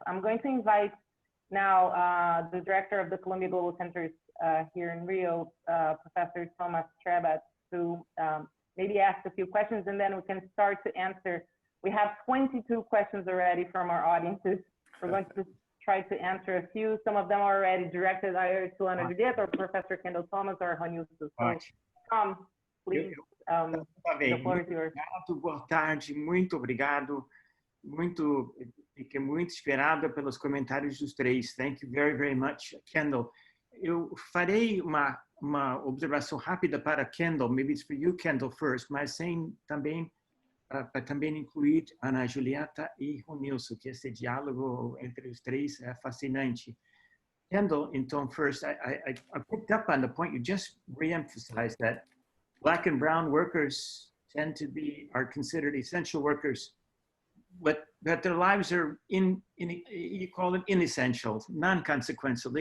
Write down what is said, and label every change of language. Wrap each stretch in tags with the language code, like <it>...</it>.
<en>I'm going to invite now the director of the Columbia Global Centers here in Rio, Professor Thomas Trebat, to maybe ask a few questions, and then we can start to answer. We have 22 questions already from our audiences. We're going to try to answer a few. Some of them are already directed either to Ana Julieta or Professor Kendall Thomas or Ronilson. So, Tom, please, the floor is yours.</en> <pt>Boa tarde, muito obrigado. Fiquei muito inspirada pelos comentários dos três.</pt> <en>Thank you very, very much, Kendall.</en> <pt>Eu farei uma observação rápida para Kendall.</pt> <en>Maybe it's for you, Kendall, first,</en> <pt>mas sem também para também incluir Ana Julieta e Ronilson, que esse diálogo entre os três é fascinante.</pt> <en>Kendall,</en> <pt>então,</pt> <en>first, I picked up on the point you just re-emphasized that Black and brown workers are considered essential workers, but that their lives are you call them inessential, non-consequential.</en>